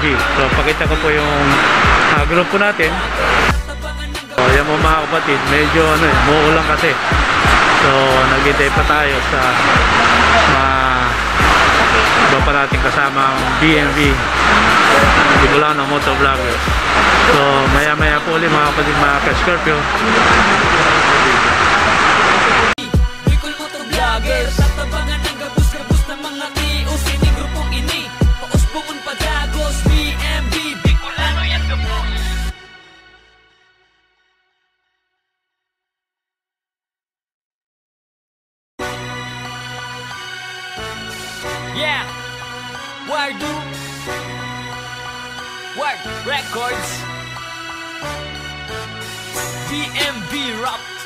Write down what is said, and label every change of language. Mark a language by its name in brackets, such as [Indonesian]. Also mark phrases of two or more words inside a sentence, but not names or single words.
[Filipino] So pakita ko po yung grupo natin. So yan mo mga kapatid, medyo muulan kasi. So naghintay pa tayo sa mga iba pa natin kasamang BMV, Bicolano Motovloggers. So maya maya po ulit mga kapatid, mga ka-Scorpio. [Bikol] Bicol Motovloggers, tatabangan ng gabus-gabus ng mga tios. Ini grupong ini, pausbungon padagos. BMV, Bicolano yan gabus. [English] Yeah, Wardu, Ward Records, BMV Rap.